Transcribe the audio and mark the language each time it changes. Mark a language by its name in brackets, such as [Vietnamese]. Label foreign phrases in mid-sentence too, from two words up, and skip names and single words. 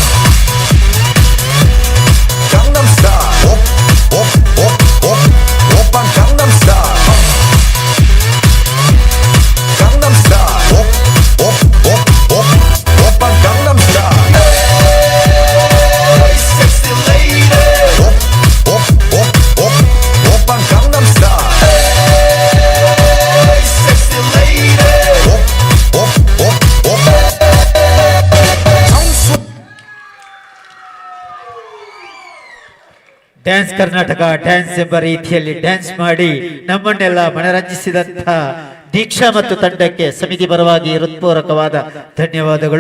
[Korean] 강남스타일 오빤 강남스타일 강남스타일 오빤 강남스타일 [English] Hey sexy lady [Korean] 오빤 강남스타일 [English] Hey sexy lady [Kannada] ಡ್ಯಾನ್ಸ್ ಕರ್ನಾಟಕ ಡ್ಯಾನ್ಸ್ ಎಂಬ ರೀತಿಯಲ್ಲಿ ಡ್ಯಾನ್ಸ್ ಮಾಡಿ ನಮ್ಮನ್ನೆಲ್ಲ ಮನರಂಜಿಸಿದಂತ ದೀಕ್ಷಾ ಮತ್ತು ತಂಡಕ್ಕೆ ಸಮಿತಿ ಪರವಾಗಿ ಹೃತ್ಪೂರ್ವಕವಾದ ಧನ್ಯವಾದಗಳು.